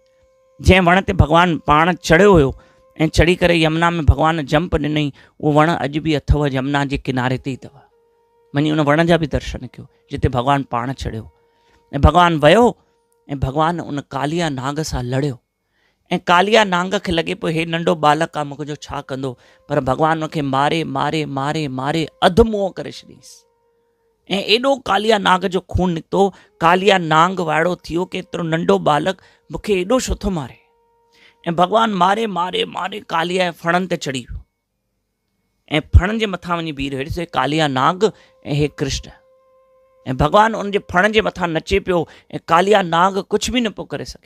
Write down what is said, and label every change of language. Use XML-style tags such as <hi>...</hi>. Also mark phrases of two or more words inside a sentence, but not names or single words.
<sd>जंहिं वण ते भॻवान पाण चढ़ियो हुयो ऐं चढ़ी करे यमुना में भॻवान जंप ॾिनई, उहो वण अॼु बि अथव, यमुना जे किनारे ते ई अथव। वञी उन वण जा बि दर्शन कयो जिते भॻवान पाण चढ़ियो। ऐं भॻवान वियो ऐं भॻवान उन कालिया नाग सां लड़ियो। ऐं कालिया नाग खे लॻे पियो हे नंढो बालक आहे, मूंखे जो छा कंदो, पर भॻवान उनखे मारे मारे मारे मारे अधमुओ करे छॾियईंसि। ऐं एॾो कालिया नाग जो खून निकितो, कालिया नाग वाइड़ो थियो कि एतिरो नंढो बालक मूंखे एॾो छो थो मारे। ऐं भॻवान मारे मारे मारे कालिया जे फणनि ते चढ़ी वियो ऐं फणनि जे मथां वञी बीह रहियो। ॾिसो, कालिया नाग ऐं हे कृष्ण, ऐं भॻवान उन जे फण जे मथां नचे पियो ऐं कालिया नाग कुझु बि न पियो करे सघे।</sd>